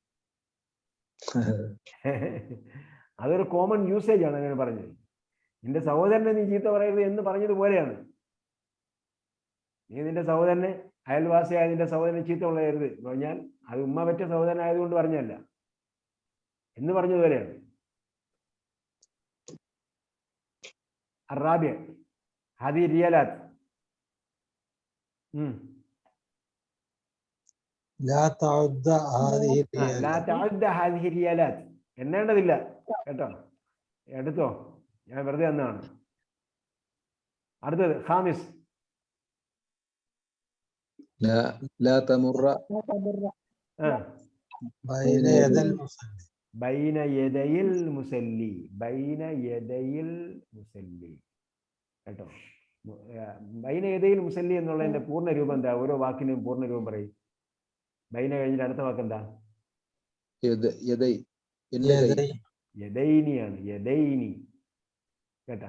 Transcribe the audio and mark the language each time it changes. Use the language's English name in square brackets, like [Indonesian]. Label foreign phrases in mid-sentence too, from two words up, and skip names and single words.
[Malayalam] അതൊരു [English] common usage [Malayalam] ആണ് അങ്ങനെ പറഞ്ഞത്. നിന്റെ സഹോദരനെ നീ ചീത്ത പറയരുത് എന്ന് പറഞ്ഞതുപോലെയാണ്. നീ നിന്റെ സഹോദരനെ, അയൽവാസിയായ നിന്റെ സഹോദരനെ ചീത്ത പറയരുത് എന്ന് പറഞ്ഞാൽ അത് ഉമ്മ പറ്റ സഹോദരനായതുകൊണ്ട് പറഞ്ഞല്ല എന്ന് പറഞ്ഞതുപോലെയാണ്. [Arabic] الرابع هذه الريالات لا تعد هذه [Malayalam] الريالات എണ്ണേണ്ടതില്ല കേട്ടോ, എടുത്തോ, ഞാൻ വെറുതെ തന്നതാണ്. അടുത്തത് ഖാമിസ് [Arabic] لا تمر بين يدي بين يدي المصلي، بين يدي المصلي കേട്ടോ. بين يدي المصلي [Malayalam] എന്നുള്ളതിന്റെ പൂർണ്ണ രൂപം എന്താ? ഓരോ വാക്കിനും പൂർണ്ണ രൂപം പറയും. ബൈന കഴിഞ്ഞിട്ട് അടുത്ത വാക്ക് എന്താ? യദൈനിയാണ്, യദൈനി കേട്ടാ.